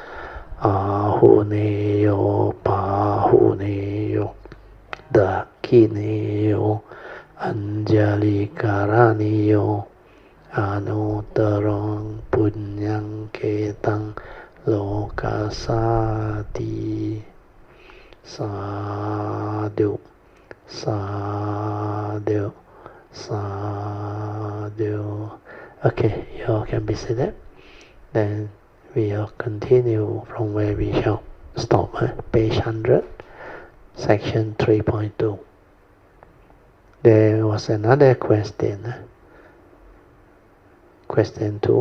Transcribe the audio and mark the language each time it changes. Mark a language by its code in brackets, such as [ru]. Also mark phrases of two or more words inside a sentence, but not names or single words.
[pi] Ahuneyo Pahuneyo Dakineyo Anjali Karaniyo Anuttarang Punyang Ketang Lokasati Sadhu Sadhu Sadhu. [en] Okay, you all can be seated. Then we'll continue from where we shall stop. Page 100, section 3.2. There was another question. Question 2.